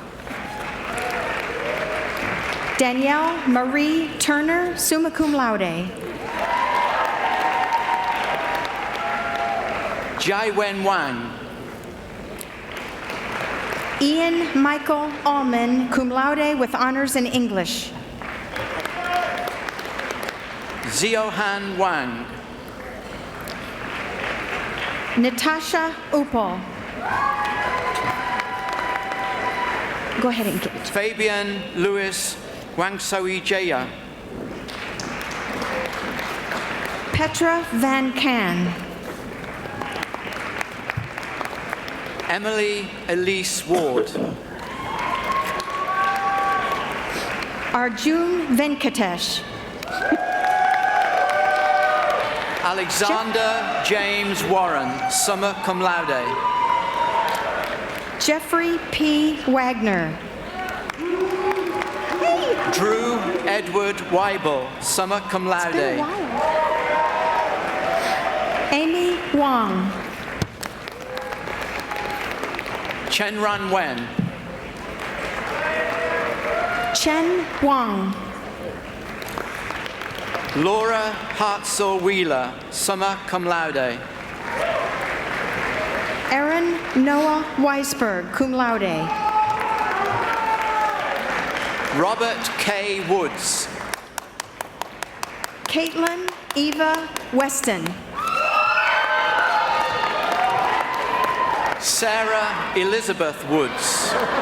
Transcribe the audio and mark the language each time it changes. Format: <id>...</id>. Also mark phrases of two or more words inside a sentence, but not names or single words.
<en>Danielle Marie Turner,</en> <la>summa cum laude.</la> <en>Jaiwen Wang. Ian Michael Allman,</en> <la>cum laude</la> <en>with honors in English. Ziohan Wang. Natasha Upal. Go ahead and get it. Fabian Louis Wangsoe-Jaya. Petra Van Can. Emily Elise Ward. Arjun Venkatesh. Alexander James Warren,</en> <la>summa cum laude.</la> <en>Jeffrey P. Wagner. Drew Edward Weibel,</en> <la>summa cum laude.</la> <en>Amy Wong. Chenran Wen. Chen Wang. Laura Hartzell Wheeler,</en> <la>summa cum laude.</la> <en>Aaron Noah Weisberg,</en> <la>cum laude.</la> <en>Robert K. Woods. Caitlin Eva Weston. Sarah Elizabeth Woods.</en>